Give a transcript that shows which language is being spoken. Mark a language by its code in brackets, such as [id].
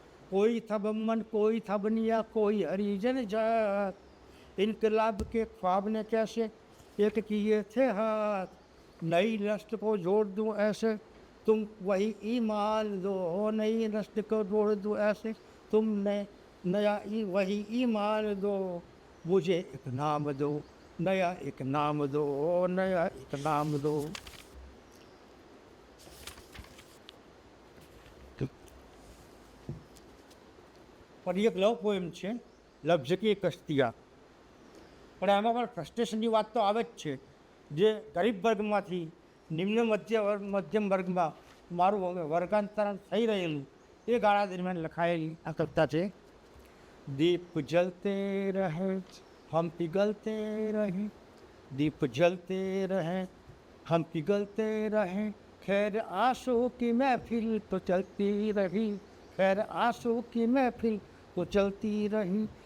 [hi] कोई था बम्मन कोई था बनिया कोई हरिजन जात इनकलाब के ख्वाब ने कैसे एक किए थे हाथ नई नस्ल को जोड़ दूँ ऐसे तुम वही ईमान दो नई नस्ल को जोड़ दूँ ऐसे तुमने नया वही ईमान दो मुझे एक नाम दो नया एक नाम दो नया एक नाम दो [gu] पर एक लव पोएम છે લફ્ઝ કી કશ્તિયા પણ આમાં પણ ફ્રસ્ટ્રેશનની વાત તો આવે જ છે જે ગરીબ વર્ગમાંથી નિમ્ન મધ્યમ વર્ગમાં મારું વર્ગાંતરણ થઈ રહેલું એ ગાળા દરમિયાન લખાયેલી આ કવિતા છે. [hi] દીપ જલતે રહે હમ પિઘલતે રહે, દીપ જલતે રહે हम पिघलते रहे, खैर आंसू की महफिल तो चलती रही, खैर आंसू की महफिल तो चलती रही.